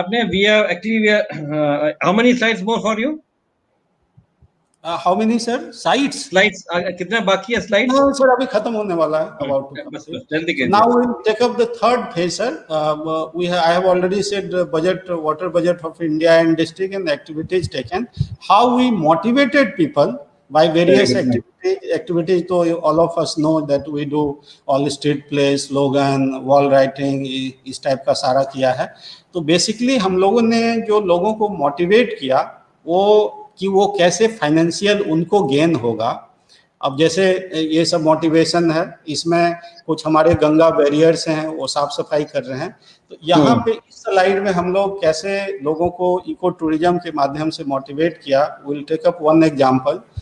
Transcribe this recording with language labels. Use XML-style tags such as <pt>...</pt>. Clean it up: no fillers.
<en>we are how many slides more for you? How many sir sites?</en> <hi>Slides कितना बाकी है slides?</hi> <en>No sir,</en> <hi>अभी खत्म होने वाला है।</hi> <en>About to</en> <hi>जल्दी कीजिए।</hi> <en>Now we'll take up the third phase sir. I have already said budget, water budget of India and district and activities taken. How we motivated people by various activities. तो all of us know that we do all street play, slogan, wall writing,</en> <hi>इस type का सारा किया है। तो basically हम लोगों ने जो लोगों को मोटिवेट किया वो कि वो कैसे फाइनेंशियल उनको गेन होगा। अब जैसे ये सब मोटिवेशन है, इसमें कुछ हमारे गंगा बैरियर्स हैं वो साफ सफाई कर रहे हैं। तो यहाँ पे इस स्लाइड में हम लोग कैसे लोगों को इको टूरिज्म के माध्यम से मोटिवेट किया,</hi> <en>Will take up one example.</en>